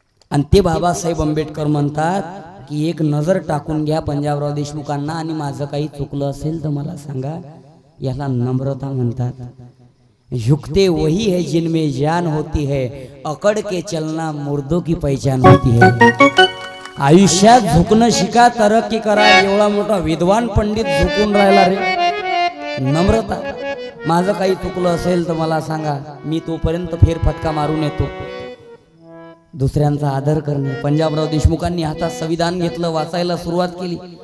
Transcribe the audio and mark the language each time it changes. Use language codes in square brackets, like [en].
[mr] आणि ते बाबासाहेब आंबेडकर म्हणतात की एक नजर टाकून घ्या पंजाबराव देशमुखांना आणि माझं काही चुकलं असेल तर मला सांगा. याला नम्रता म्हणतात. [hi] झुकते वही है जिनमें जान होती है, अकड़ के चलना मुर्दों की पहचान होती है. [mr] आयुष्यात झुकणं शिका, तरक्की करा. एवढा मोठा विद्वान पंडित झुकून राहिला रे. नम्रता. माझं काही चुकलं असेल तर मला सांगा, मी तोपर्यंत फेरफटका मारून येतो. दुसऱ्यांचा आदर करणे. पंजाबराव देशमुखांनी हातात संविधान घेतलं, वाचायला सुरुवात केली.